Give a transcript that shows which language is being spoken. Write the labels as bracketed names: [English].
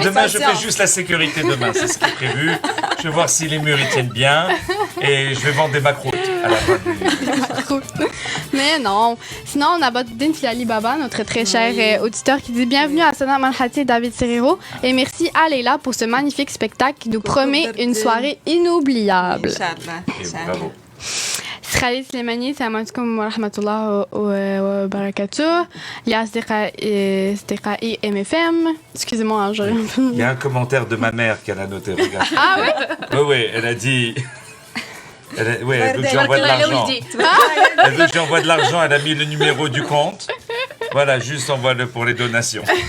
[French] Demain, je fais juste la sécurité demain, c'est ce qui est prévu. Je vais voir si les murs ils tiennent bien et je vais vendre des macroutes à la fin du... Mais non. Sinon, on a Din Filali Baba, notre très cher auditeur, qui dit bienvenue à Sana Malhati et David Serero. Et merci à Leila pour ce magnifique spectacle qui nous promet une soirée inoubliable. Bravo. [Arabic] خالد سليماني السلام عليكم ورحمة الله وبركاته يا أصدقائي MFM. [French] Excusez-moi, il y a un commentaire de ma mère qu'elle a noté, regarde. Ah oui? Oui, elle a dit... elle veut que j'envoie de l'argent. Elle veut que j'envoie de l'argent, elle a mis le numéro du compte. Voilà, juste envoie-le pour les donations.